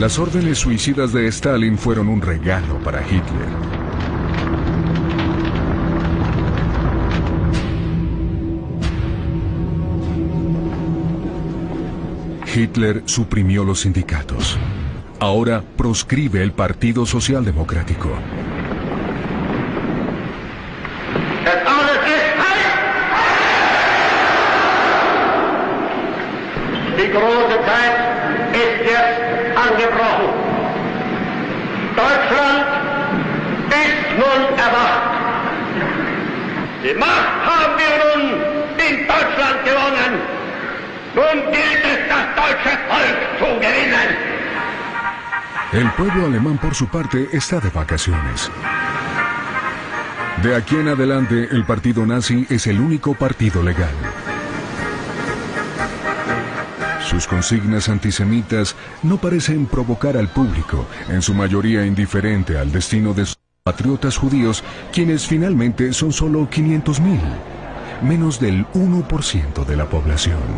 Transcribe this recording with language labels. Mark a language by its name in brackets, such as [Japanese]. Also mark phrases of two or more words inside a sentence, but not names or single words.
[Spanish] Las órdenes suicidas de Stalin fueron un regalo para Hitler. Hitler suprimió los sindicatos. Ahora proscribe el Partido Socialdemocrático. [German] Die große Zeit ist jetzt angebrochen. Deutschland ist nun erwacht. Die Macht haben wir nun in Deutschland gewonnen. Nun gilt es, das deutsche Volk zu gewinnen. [Spanish] El pueblo alemán, por su parte, está de vacaciones. De aquí en adelante, el partido nazi es el único partido legal. Sus consignas antisemitas no parecen provocar al público, en su mayoría indiferente al destino de sus patriotas judíos, quienes finalmente son solo 500.000, menos del 1% de la población.